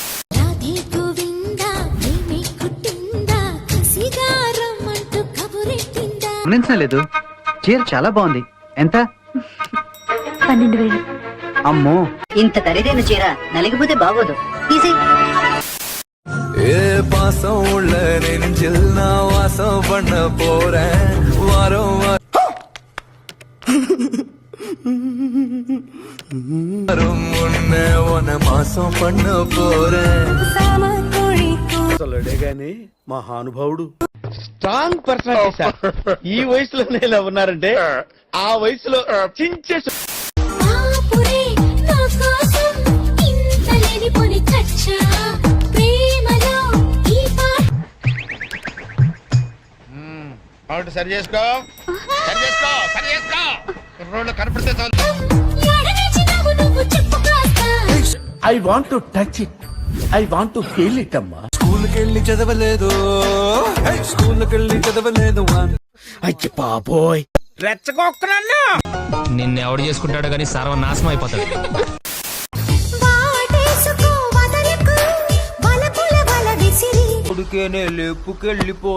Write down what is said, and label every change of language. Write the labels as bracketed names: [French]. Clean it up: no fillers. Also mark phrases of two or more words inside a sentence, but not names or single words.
[Telugu] గమనించలేదు. చీర చాలా బాగుంది. ఎంత? 12,000. అమ్మో, ఇంత ఖరీదైన చీర నలిగిపోతే బాగోదు. తీసి [Tamil] ஏ பாசம் ఉள்ள நெஞ்சில் நான் வாசம் பண்ண போறேன். வாரம் வரும் முன்னே உன்னை மாசம் பண்ண போறேன். [Telugu] అసలుడే గాని మహానుభావుడు, [English] strong personality [Telugu] సార్. ఈ వయసులోనే ఇలా ఉన్నారంటే ఆ వయసులో చించేసి. సరి చేసుకో, సరి చేసుకో, సరి చేసుకో. రోడ్లు కనపడితే చాలు. [English] I want to touch it, I want to feel it అమ్మా. [Telugu] స్కూల్కెళ్ళి చదవలేదు, స్కూల్కెళ్ళి చదవలేదు. అయ్య బాబోయ్, రెచ్చగొక్కనన్నా. నిన్నెవడు చేసుకుంటాడో గానీ సర్వనాశనం అయిపోతాడు. లేపుకెళ్ళిపో.